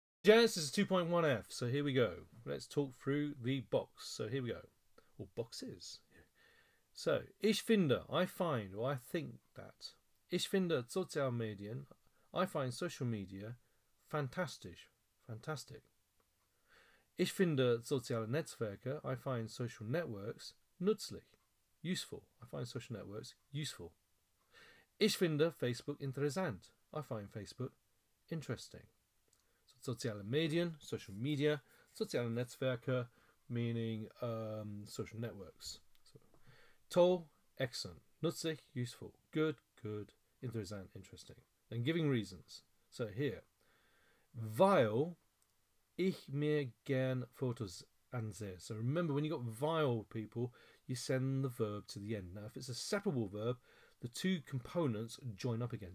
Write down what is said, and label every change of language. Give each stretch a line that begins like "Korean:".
English: Genesis is 2.1f, so here we go. Let's talk through the box. So here we go. Or boxes. So,
German: ich finde,
English: I find, or I think that.
German: Ich finde Sozialmedien,
English: I find social media
German: fantastisch,
English: fantastic.
German: Ich finde soziale Netzwerke,
English: I find social networks
German: nützlich,
English: useful. I find social networks useful.
German: Ich finde Facebook interessant,
English: I find Facebook interesting. So,
German: soziale Medien,
English: social media,
German: soziale Netzwerke,
English: meaning social networks. So, toll, excellent, nützlich, useful, good, good, interessant, interesting. Then giving reasons. So here,
German: weil ich mir gern Fotos ansehe.
English: So remember, when you got weil, people, you send the verb to the end. Now, if it's a separable verb, the two components join up again.